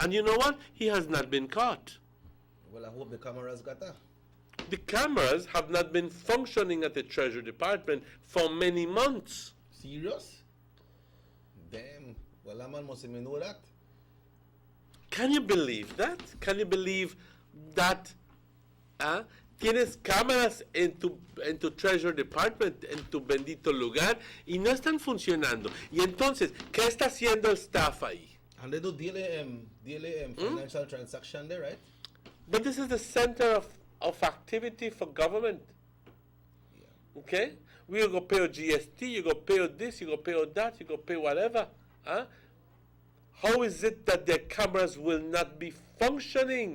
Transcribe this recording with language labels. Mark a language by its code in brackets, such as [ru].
[en] And you know what? He has not been caught. Well, I hope the cameras got that. The cameras have not been functioning at the Treasury Department for many months. Serious? Damn. Well, that man must have know that. Can you believe that? Can you believe that? [es] Tienes cámaras en tu Treasury Department, en tu bendito lugar, y no están funcionando. Y entonces, ¿qué está haciendo el staff ahí? [en] And they do daily financial transaction there, right? But this is the center of activity for government. Okay? We go pay GST, you go pay this, you go pay that, you go pay whatever. How is it that their cameras will not be functioning?